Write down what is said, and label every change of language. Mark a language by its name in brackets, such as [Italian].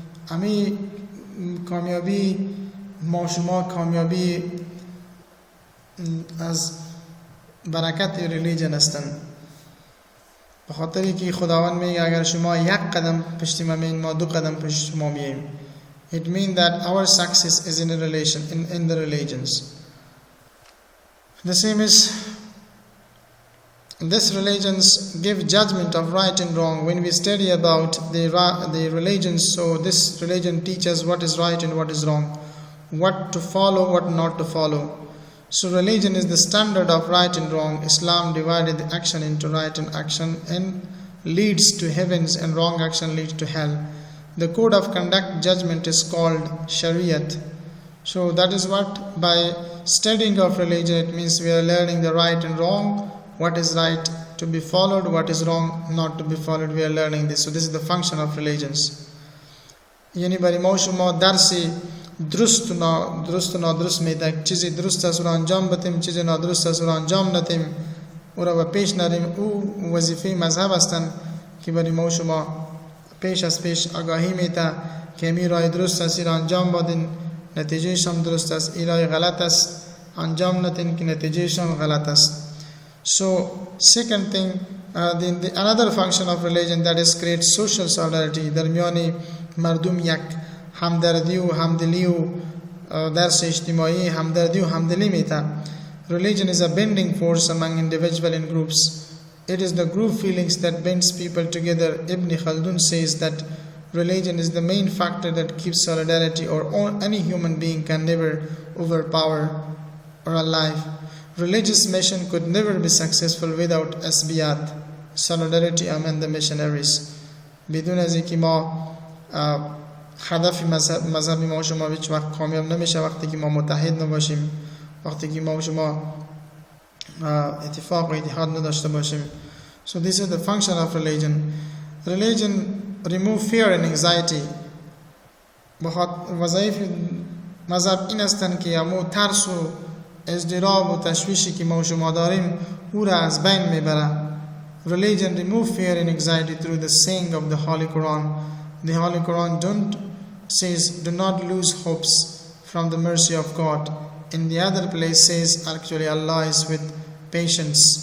[Persian] همین کامیابی ما شما کامیابی از برکت ریلیجن هستند. به خاطر که خداوند میگه اگر شما یک قدم پشت ما میین ما دو قدم پشت شما میاییم. [English] It means that our success is in a relation in the religions. The same is These religions give judgment of right and wrong. When we study about the religions, so this religion teaches what is right and what is wrong, what to follow, what not to follow. So religion is the standard of right and wrong. Islam divided the action into right and action and leads to heavens, and wrong action leads to hell. The code of conduct judgment is called Shariat. So that is what, by studying of religion, it means we are learning the right and wrong, what is right to be followed, what is wrong not to be followed. We are learning this. So this is the function of religions. [Persian] یعنی برای ما شما درسی درست و نادرست میده. چیزی درست است رو انجام بدیم، چیزی نادرست است رو انجام ندیم، او را به پیش نریم. او وظیفه مذهب هستند که برای ما شما پیش از پیش آگاهی میده که می راه درست است را انجام بدین، نتیجهش هم درست است. این راه غلط است، انجام ندین که نتیجهش هم غلط است. [English] So second thing, another function of religion, that is create social solidarity. [Persian] درمیان مردم یک همدردی و همدلی و درس اجتماعی همدردی و همدلی میده. [English] Religion is a binding force among individuals and groups. It is the group feelings that binds people together. Ibn Khaldun says that religion is the main factor that keeps solidarity, or any human being can never overpower or alive. Religious mission could never be successful without asbiyat, solidarity among the missionaries. [Persian] بدون از اینکه ما هدف مذهبی ما شما هیچ وقت کامیاب نمیشه وقتی که ما متحد نباشیم، وقتی که ما شما اتفاق و اتحاد نداشته باشیم. [English] So this is the function of religion. Religion remove fear and anxiety. [Persian] وظایف مذهب این هستند که امو ترس و اضطراب و تشویشی که ما شما داریم او را از بین میبره. [English] Religion remove fear and anxiety through the saying of the Holy Quran. The Holy Quran says, do not lose hopes from the mercy of God. In the other place says, actually Allah is with patience.